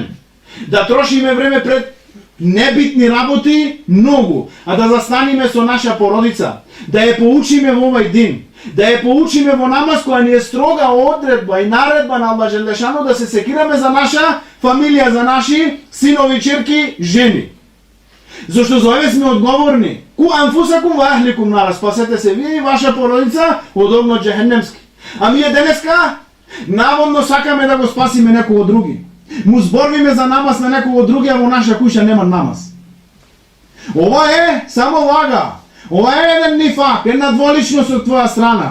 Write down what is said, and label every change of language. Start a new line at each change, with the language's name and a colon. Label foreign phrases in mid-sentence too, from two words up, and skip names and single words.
Macedonian: Да трошиме време пред небитни работи многу, а да застаниме со наша породица, да ја поучиме во овај дин, да ја поучиме во намаз која ни е строга одредба и наредба на Аллах Желешану да се секираме за наша фамилија, за наши синови, черки, жени. Зошто за овие сме одговорни.
Arabic: قوا أنفسكم وأهليكم نارا,
Macedonian: спасете се вие и ваша породица од огнот џехенемски. А ние денеска наводно сакаме да го спасиме некој други. Му зборвиме за намаз на некој други, а во наша куќа нема намаз. Ова е само лага. Ова е еден нифак, една дволичност од твоја страна.